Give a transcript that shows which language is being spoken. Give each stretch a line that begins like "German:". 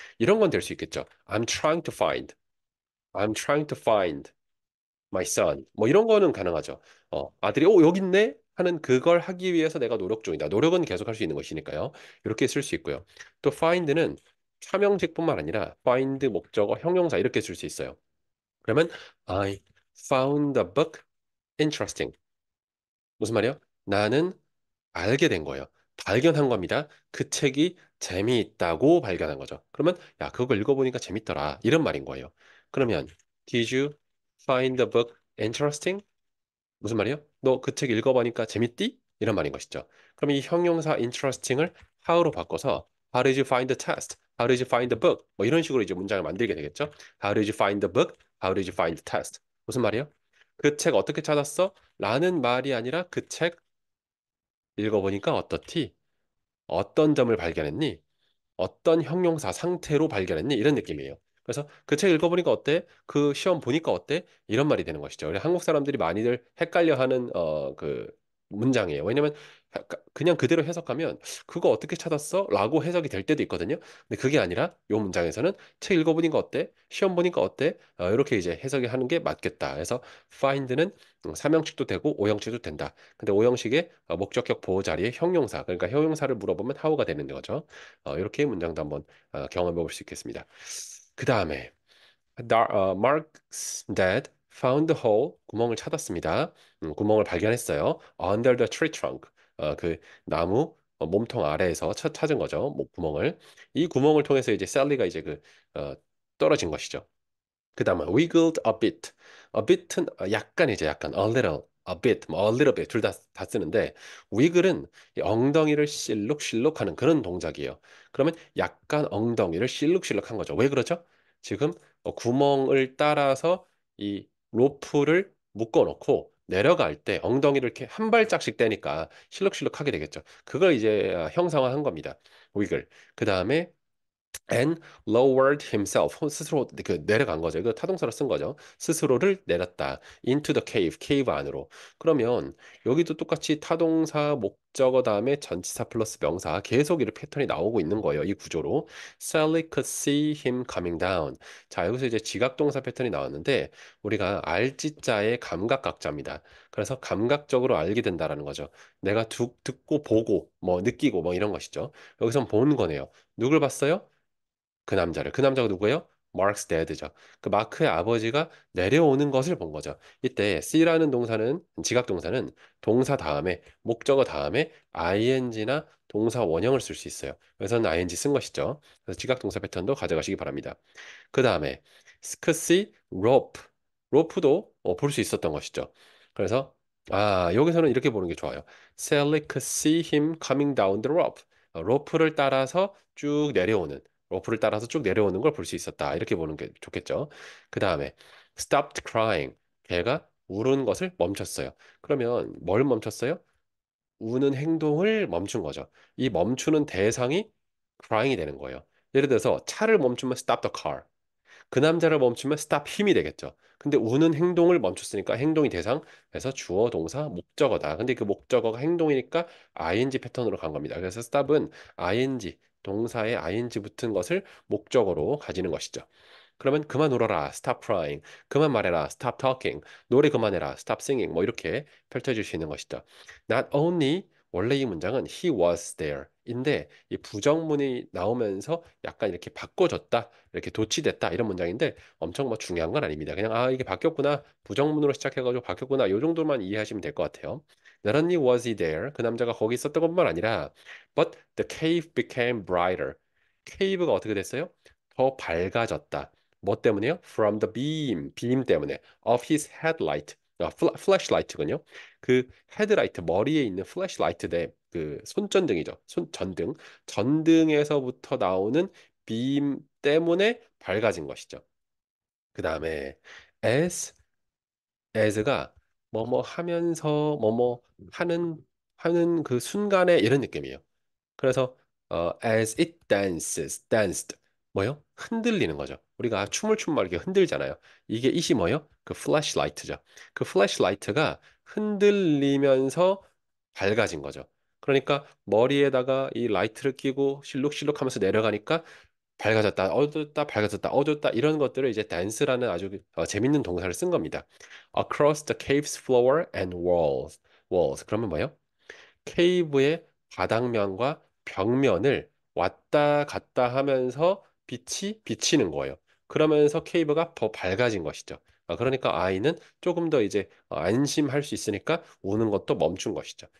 Korean: 이런 건 될 수 있겠죠.
English: I'm trying to find. I'm trying to find my son.
Korean: 뭐 이런 거는 가능하죠. 아들이 여기 있네 하는 그걸 하기 위해서 내가 노력 중이다. 노력은 계속 할 수 있는 것이니까요. 이렇게 쓸 수 있고요. 또 find는 삼형식뿐만 아니라 find 목적어 형용사 이렇게 쓸 수 있어요. 그러면
English: I found the book interesting.
Korean: 무슨 말이요? 나는 알게 된 거예요. 발견한 겁니다. 그 책이 재미있다고 발견한 거죠. 그러면 야, 그거 읽어보니까 재밌더라. 이런 말인 거예요. 그러면
English: Did you find the book interesting?
Korean: 무슨 말이에요? 너 그 책 읽어보니까 재밌디? 이런 말인 것이죠. 그럼 이 형용사 interesting을 how로 바꿔서
English: How did you find the test? How did you find the book?
Korean: 뭐 이런 식으로 이제 문장을 만들게 되겠죠.
English: How did you find the book? How did you find the test?
Korean: 무슨 말이에요? 그 책 어떻게 찾았어? 라는 말이 아니라 그 책 읽어보니까 어떻디? 어떤 점을 발견했니? 어떤 형용사 상태로 발견했니? 이런 느낌이에요. 그래서 그 책 읽어보니까 어때? 그 시험 보니까 어때? 이런 말이 되는 것이죠. 우리 한국 사람들이 많이들 헷갈려하는 그 문장이에요. 왜냐면 그냥 그대로 해석하면 그거 어떻게 찾았어? 라고 해석이 될 때도 있거든요. 근데 그게 아니라 이 문장에서는 책 읽어보니까 어때? 시험 보니까 어때? 이렇게 이제 해석이 하는 게 맞겠다. 그래서 find는 삼형식도 되고 오형식도 된다. 근데 오형식의 목적격 보호 자리에 형용사, 그러니까 형용사를 물어보면 how가 되는 거죠. 이렇게 문장도 한번 경험해 볼 수 있겠습니다. 그 다음에
English: Mark's dad found the hole
Korean: 구멍을 찾았습니다. 구멍을 발견했어요.
English: Under the tree trunk
Korean: 그 나무 몸통 아래에서 찾은 거죠. 구멍을 이 구멍을 통해서 이제 셀리가 이제 어, 떨어진 것이죠. 그 다음에
English: wiggled a bit.
Korean: a bit은 약간이죠. 약간
English: a little, a bit,
Korean: 뭐
English: a little bit
Korean: 둘 다 쓰는데 wiggle은 이 엉덩이를 실룩실룩하는 그런 동작이에요. 그러면 약간 엉덩이를 실룩실룩한 거죠. 왜 그러죠? 지금 구멍을 따라서 이 로프를 묶어놓고 내려갈 때 엉덩이를 이렇게 한 발짝씩 떼니까 실룩실룩하게 되겠죠. 그걸 이제 형상화한 겁니다. wiggle. 그 다음에
English: and lowered himself
Korean: 스스로 내려간 거죠. 이거 타동사로 쓴 거죠. 스스로를 내렸다.
English: into the cave, cave
Korean: 안으로. 그러면 여기도 똑같이 타동사 목적어 다음에 전치사 플러스 명사 계속 이렇게 패턴이 나오고 있는 거예요. 이 구조로.
English: Sally could see him coming down.
Korean: 자, 여기서 이제 지각동사 패턴이 나왔는데 우리가 알지자의 감각각자입니다. 그래서 감각적으로 알게 된다라는 거죠. 내가 듣고 보고 뭐 느끼고 뭐 이런 것이죠. 여기선 본 거네요. 누굴 봤어요? 그 남자를. 그 남자가 누구예요? 마크스 데드죠. 그 마크의 아버지가 내려오는 것을 본 거죠. 이때 C라는 동사는 지각 동사는 동사 다음에 목적어 다음에 ing나 동사 원형을 쓸 수 있어요. 그래서는 ing 쓴 것이죠. 그래서 지각 동사 패턴도 가져가시기 바랍니다. 그 다음에 스크시 로프 로프도 볼 수 있었던 것이죠. 그래서 여기서는 이렇게 보는 게 좋아요.
English: Sally could see him coming down the rope.
Korean: 로프를 따라서 쭉 내려오는 로프를 따라서 쭉 내려오는 걸 볼 수 있었다. 이렇게 보는 게 좋겠죠. 그 다음에
English: stopped crying.
Korean: 걔가 우는 것을 멈췄어요. 그러면 뭘 멈췄어요? 우는 행동을 멈춘 거죠. 이 멈추는 대상이 crying이 되는 거예요. 예를 들어서 차를 멈추면
English: stop the car.
Korean: 그 남자를 멈추면 stop 힘이 되겠죠. 근데 우는 행동을 멈췄으니까 행동이 대상에서 주어, 동사, 목적어다. 근데 그 목적어가 행동이니까 ing 패턴으로 간 겁니다. 그래서 stop은 ing, 동사에 ing 붙은 것을 목적어로 가지는 것이죠. 그러면 그만 울어라.
English: Stop crying.
Korean: 그만 말해라.
English: Stop talking.
Korean: 노래 그만해라.
English: Stop singing.
Korean: 뭐 이렇게 펼쳐질 수 있는 것이죠. Not only 원래 이 문장은
English: he was there
Korean: 인데 이 부정문이 나오면서 약간 이렇게 바꿔줬다, 이렇게 도치됐다 이런 문장인데 엄청 뭐 중요한 건 아닙니다. 그냥 아 이게 바뀌었구나, 부정문으로 시작해가지고 바뀌었구나 이 정도만 이해하시면 될 것 같아요.
English: Not only was he there,
Korean: 그 남자가 거기 있었던 것만 아니라
English: but the cave became brighter.
Korean: 케이브가 어떻게 됐어요? 더 밝아졌다. 뭐 때문에요?
English: From the beam, beam
Korean: 때문에
English: of his headlight, flashlight군요.
Korean: 그 헤드라이트 머리에 있는 플래시라이트 그 손전등이죠. 손전등, 전등에서부터 나오는 빔 때문에 밝아진 것이죠. 그 다음에 as as가 뭐뭐 하면서 뭐뭐 하는 그 순간에 이런 느낌이에요. 그래서
English: as it danced
Korean: 뭐요? 흔들리는 거죠. 우리가 춤을 춘막 이렇게 흔들잖아요. 이게 it이 뭐요? 그 플래시라이트죠. 그 플래시라이트가 흔들리면서 밝아진 거죠. 그러니까 머리에다가 이 라이트를 끼고 실룩실룩 하면서 내려가니까 밝아졌다, 어둡다, 밝아졌다, 어둡다 이런 것들을 이제 dance라는 아주 재밌는 동사를 쓴 겁니다.
English: Across the cave's floor and walls.
Korean: 그러면 뭐예요? 케이브의 바닥면과 벽면을 왔다 갔다 하면서 빛이 비치는 거예요. 그러면서 케이브가 더 밝아진 것이죠. 그러니까 아이는 조금 더 이제 안심할 수 있으니까 우는 것도 멈춘 것이죠.